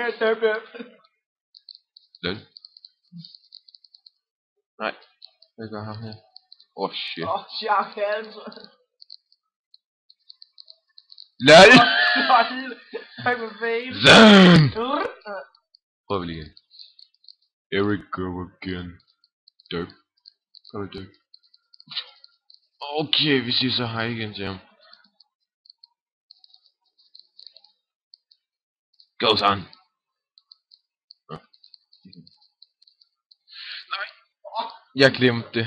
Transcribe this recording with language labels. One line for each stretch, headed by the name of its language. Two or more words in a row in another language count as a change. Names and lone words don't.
Danish: LOL. Nej. Hvad gør ham her? Shit.
English: Shark Hands.
Danish: LOL! Tak for fame. Prøv vi lige igen.
English: Eric go again. Derp.
Danish: Kom derp. Okay, vi siger så hej igen til ham.
English: Go son.
Danish: Nej. Jeg glemte det.